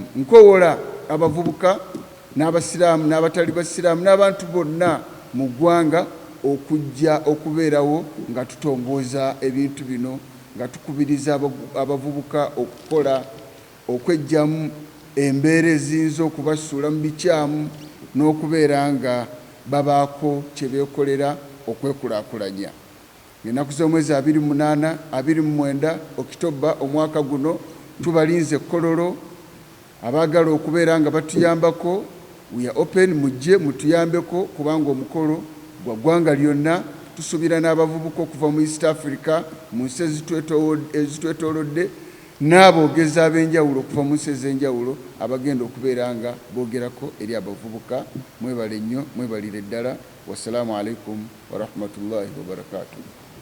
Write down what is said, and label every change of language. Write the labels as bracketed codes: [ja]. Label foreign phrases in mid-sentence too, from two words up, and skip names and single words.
[lg] Nkoowola abavubuka n'abasiraamu n'abatali basiraamu n'abantu bonna mu ggwanga okujja okubeerawo nga tutongooza ebintu bino, nga tukubiriza abavubuka okukola okweggyamu embeera eziyinza okubasuula mu bikyamu n'okubeera nga babaako kye beekolera okwekulaakulanya. Ennaku z'omwezi 29 Okitoba omwaka guno tubalinze Kololo, abaagala okubeera nga batuyambako, [en] we are open, [lg] mujje mutuyambeko kubanga omukolo gwa ggwanga lyonna. Tusuubira n'abavubuka okuva mu East Africa, mu nsi ezitwetoolodde, n'aboogezi ab'enjawulo okuva mu nsi ez'enjawulo abagenda okubeera nga boogerako eri abavubuka. Mwebale nnyo, mwebalire ddala. [ar] والسلام عليكم ورحمة الله وبركاته.